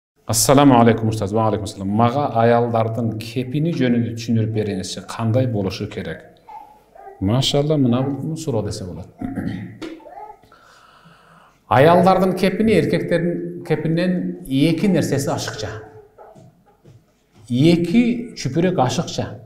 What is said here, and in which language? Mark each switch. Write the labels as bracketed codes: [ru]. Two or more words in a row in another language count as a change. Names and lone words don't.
[ar] السلام عليكم أستاذ. وعليكم السلام. [ky] Maga ayaldардын кепини жөнүндө түшүндүрүп бериңизчи. Кандай болушу керек? Машалла, мына бул суроо десе болот. Ayaldардын кепини эркектердин кепинен эки нерсеси ашыкча. Эки чүпүрөк ашыкча.